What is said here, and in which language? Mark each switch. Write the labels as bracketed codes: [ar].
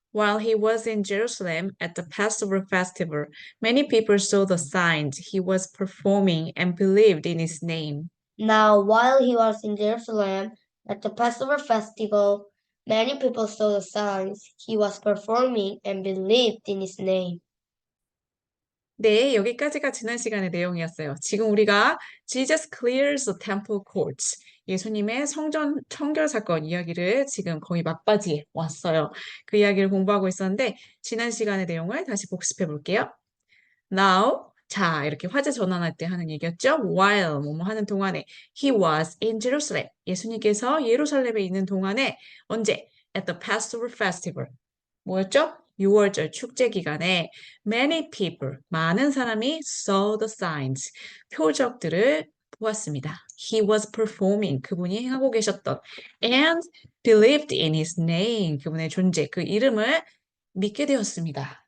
[en] While he was in Jerusalem at the Passover festival, many people saw the signs he was performing and believed in his name. Now, while he was in Jerusalem at the Passover festival, many people saw the signs he was performing and believed in his name. [ko] 네, 여기까지가 지난 시간의 내용이었어요. 지금 우리가 [en] Jesus clears the temple courts. [ko] 예수님의 성전 청결 사건 이야기를 지금 거의 막바지에 왔어요. 그 이야기를 공부하고 있었는데 지난 시간의 내용을 다시 복습해 볼게요. [en] Now, [ko] 자, 이렇게 화제 전환할 때 하는 얘기였죠. [en] While, [ko] 뭐뭐 하는 동안에 [en] he was in Jerusalem. [ko] 예수님께서 예루살렘에 있는 동안에 언제? [en] At the Passover festival. [ko] 뭐였죠? 6월절 축제 기간에 [en] many people, [ko] 많은 사람이 [en] saw the signs, [ko] 표적들을 보았습니다. [en] He was performing, [ko] 그분이 행하고 계셨던 [en] and believed in his name, [ko] 그분의 존재, 그 이름을 믿게 되었습니다.